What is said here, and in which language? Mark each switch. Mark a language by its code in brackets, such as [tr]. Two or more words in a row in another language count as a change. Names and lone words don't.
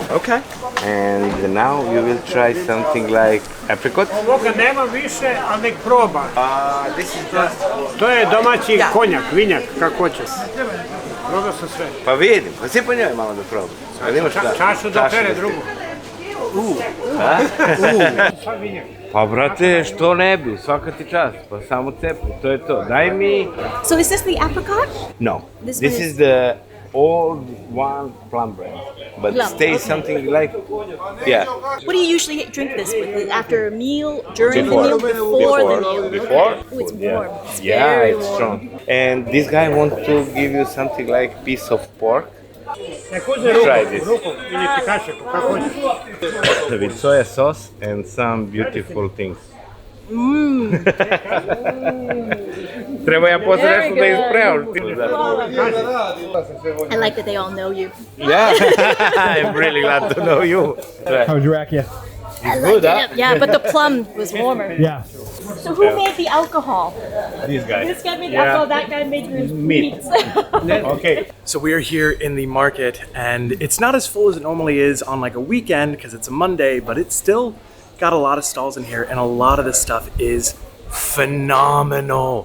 [en] Okay. And now you will try something like apricot. [sr] Ovoga nema više, ali nek proba. [en] This is just... [sr] To je domaći konjak, vinjak, kako hoćeš. Probao sam sve. Pa vidim, pa si po njoj malo da probam. Ali imaš šta? Čašu da pere drugu. Sad vinjak. Pa brate, što ne bi, svaka ti čast, pa samo cepi, to je to. Daj mi... [en] So is this the apricot? No, This this one is is- the old one plum bread. But Plum, stay okay. something like... Yeah. What do you usually drink this with? After a meal, during the Before. meal, before the meal? Before? Oh, it's Yeah. warm. It's Yeah, very it's warm. strong. And this guy wants to give you something like piece of pork. [sr] Nek uze [en] Try this. [sr] ruku ili ti kašeku, kako hoćeš. [en] With soya sauce and some beautiful things. Treba ja posle nešto da ispremam. I like that they all know you. Yeah, I'm really glad to know you. How's your rakia? I liked it. Yeah, but the plum was warmer. Yeah. So who made the alcohol? This guy. This guy made the Yeah. alcohol, that guy made the Meat. meats. Okay. So we are here in the market, and it's not as full as it normally is on like a weekend because it's a Monday, but it's still got a lot of stalls in here, and a lot of this stuff is phenomenal.